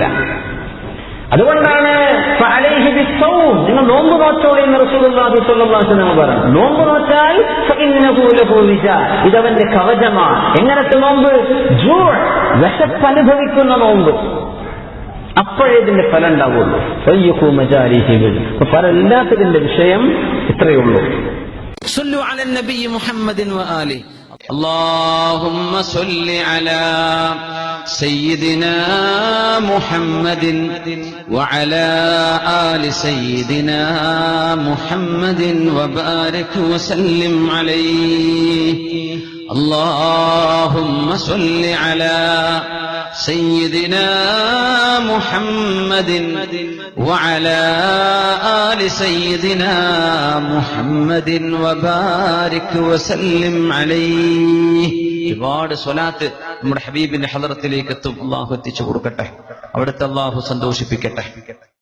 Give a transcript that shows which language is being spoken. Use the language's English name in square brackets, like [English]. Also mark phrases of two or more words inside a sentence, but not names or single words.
[Malayalam] അതുകൊണ്ടാണ് നിങ്ങൾ നോമ്പ് നോച്ചോളൂ എന്ന് [Arabic] رسول الله صلى الله عليه وسلم [Malayalam] പറഞ്ഞു. നോമ്പ് നോച്ചാൽ ഇതവന്റെ കവചമാണ്. എങ്ങനത്തെ നോമ്പ്? വിശപ്പ് അനുഭവിക്കുന്ന നോമ്പ്. അപ്പോഴേ ഇതിന്റെ ഫലം ഉണ്ടാവുള്ളൂ. എല്ലാത്തിന്റെ വിഷയം ഇത്രയുള്ളൂ. [Arabic] صلوا على النبي محمد وآله. اللهم صل على سيدنا محمد وعلى آل سيدنا محمد وبارك وسلم عليه. اللهم صل على سيدنا محمد وعلى آل سيدنا محمد وبارك وسلم عليه. [Malayalam] ഒരുപാട് സ്വലാത്ത് നമ്മുടെ ഹബീബിന്റെ ഹളറത്തിലേക്ക് എത്തും. അള്ളാഹു എത്തിച്ചു കൊടുക്കട്ടെ. അവിടുത്തെ അള്ളാഹു സന്തോഷിപ്പിക്കട്ടെ.